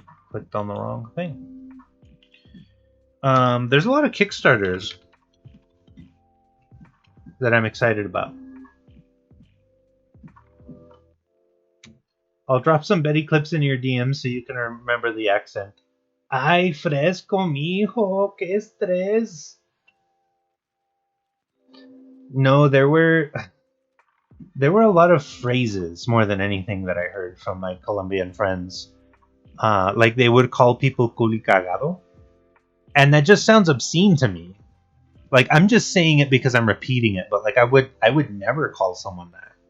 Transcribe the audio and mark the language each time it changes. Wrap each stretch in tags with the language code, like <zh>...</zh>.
<en>Clicked on the wrong thing. There's a lot of Kickstarters that I'm excited about. I'll drop some Betty clips in your DMs so you can remember the accent.</en> <es>Ay, fresco, mijo, que estrés.</es> <en>No, there were a lot of phrases more than anything that I heard from my Colombian friends. Like they would call people culicagado, and that just sounds obscene to me. Like I'm just saying it because I'm repeating it, but like I would never call someone that.</en>